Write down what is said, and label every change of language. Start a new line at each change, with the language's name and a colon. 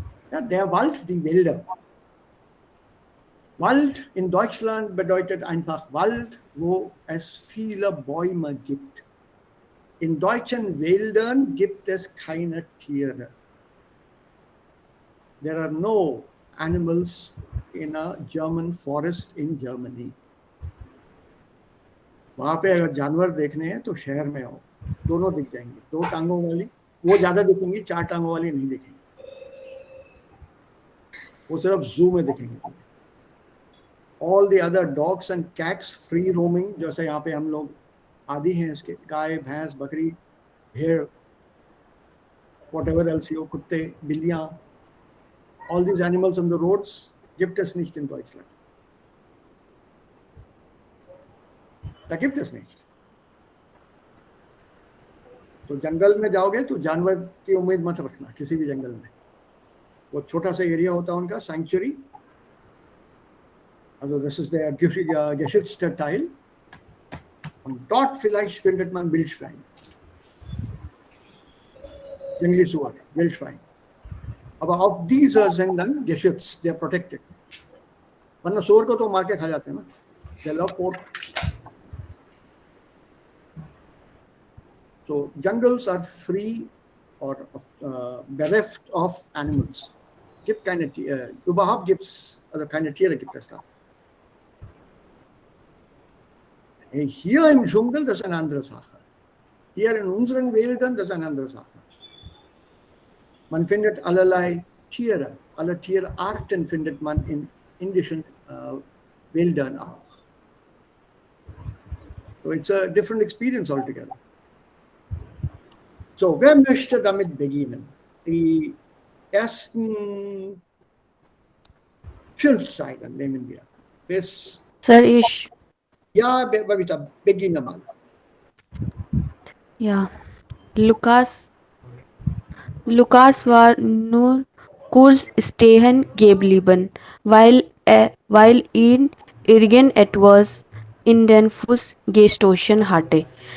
German: Ja, der Wald, die Wälder. Wald in Deutschland bedeutet einfach Wald, wo es viele Bäume gibt. In deutschen Wäldern gibt es keine Tiere.
English: There are no animals in a German forest in Germany.
Hindi: वहां पे अगर जानवर देखने हैं तो शहर में हो, दोनों दिख जाएंगे, 2 टांगों वाली वो ज्यादा दिखेंगी, 4 टांगों वाली नहीं दिखेंगी, वो सिर्फ जू में दिखेंगे।
English: all the other dogs and cats free roaming,
Hindi: जैसे यहाँ पे हम लोग आदि हैं इसके, गाय भैंस बकरी भेड़
English: whatever else,
Hindi: कुत्ते बिल्लियां,
English: all these animals on the roads
German: gibt es nicht in Deutschland. Da gibt es nicht.
Hindi: तो जंगल में जाओगे तो जानवर की उम्मीद मत रखना किसी भी जंगल में, वो छोटा सा एरिया होता है उनका sanctuary.
German: Also das ist der geschützte Teil und dort vielleicht findet man Wildschwein, jungli Suar, Wildschwein. Aber auch diese sind dann geschützt,
English: they're protected.
Hindi: वरना सुअर को तो मार के खा जाते हैं ना,
English: they love pork. So jungles are free or bereft of animals.
German: Gibt keine überhaupt gibt's also keine Tiere gibt es da. Hier im Dschungel, das ist eine andere Sache. Hier in unseren Wäldern, das ist eine andere Sache. Man findet allerlei Tiere, alle Tierarten findet man in indischen Wäldern auch.
English: So it's a different experience altogether.
German: So, wer möchte damit beginnen? Die ersten 5 Zeilen nehmen wir. Bis सर ich ja, Babita, beginne mal. ja Lukas war nur kurz stehen geblieben, weil ihn irgendetwas in den Fuß gestoßen hatte.